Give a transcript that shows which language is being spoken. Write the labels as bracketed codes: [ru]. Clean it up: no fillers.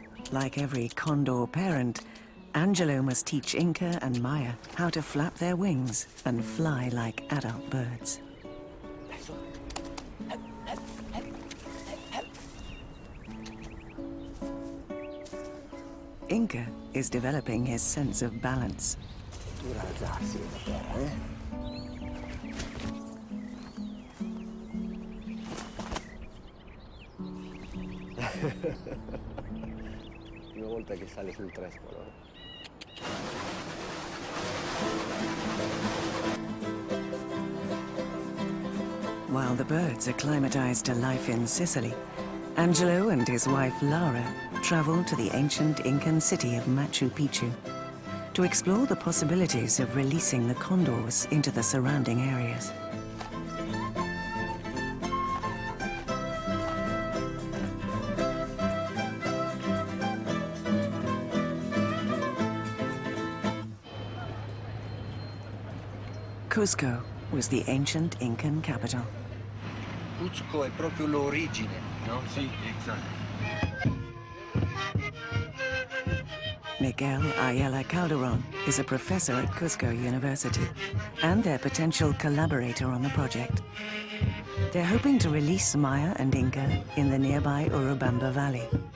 [en] Like every condor parent, Angelo must teach Inca and Maya how to flap their wings and fly like adult birds. Inca is developing his sense of balance. [it] Prima volta che sale sul trespolo. [en] While the birds acclimatized to life in Sicily, Angelo and his wife Laura traveled to the ancient Incan city of Machu Picchu to explore the possibilities of releasing the condors into the surrounding areas. Cusco was the ancient Incan capital. [it] Cusco è proprio l'origine, no? Sì, esatto. [en] Miguel Ayala Calderon is a professor at Cusco University and their potential collaborator on the project. They're hoping to release Maya and Inca in the nearby Urubamba Valley.